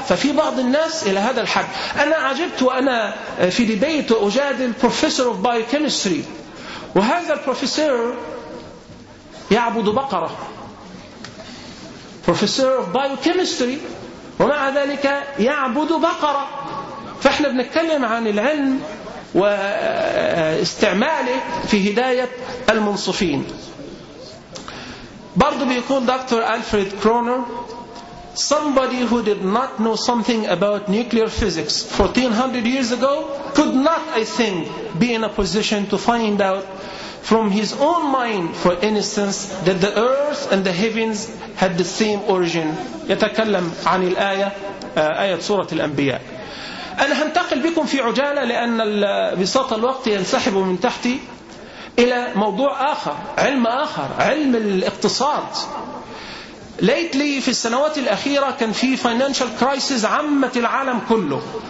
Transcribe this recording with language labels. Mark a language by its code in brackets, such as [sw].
[ar] ففي بعض الناس إلى هذا الحد. أنا عجبت وأنا في ديبيت وأجادل بروفيسور أوف بايوكيمستري، وهذا البروفيسور يعبد بقرة، بروفيسور أوف بايوكيمستري ومع ذلك يعبد بقرة. فإحنا بنتكلم عن العلم واستعماله في هداية المنصفين. برضو بيقول دكتور ألفريد كرونر [en] somebody who did not know something about nuclear physics 1400 years ago could not I think be in a position to find out from his own mind for instance that the earth and the heavens had the same origin. [ar] يتكلم عن الآية آية سورة الأنبياء. أنا هنتقل بكم في عجالة لأن بساط الوقت ينسحب من تحتي إلى موضوع آخر، علم آخر، علم الاقتصاد. ليتلي في السنوات الأخيرة كان في [en] financial crisis [ar] عمت العالم كله.